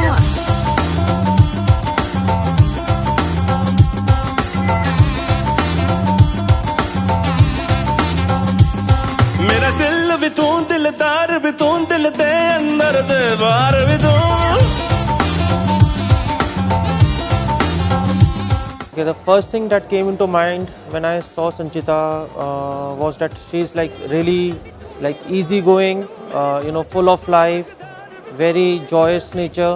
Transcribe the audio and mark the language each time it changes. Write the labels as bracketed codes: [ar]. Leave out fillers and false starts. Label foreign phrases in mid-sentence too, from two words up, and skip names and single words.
[pa] ਮੇਰਾ ਦਿਲ ਭੀ ਤੂੰ, ਦਿਲਦਾਰ ਭੀ ਤੂੰ, ਦਿਲ ਦੇ ਅੰਦਰ ਦੇ ਬਾਹਰ ਭੀ ਤੂੰ. [en] Okay, the first thing that came into mind when I saw Sanchita was that she's like really like easygoing, full of life, very joyous nature.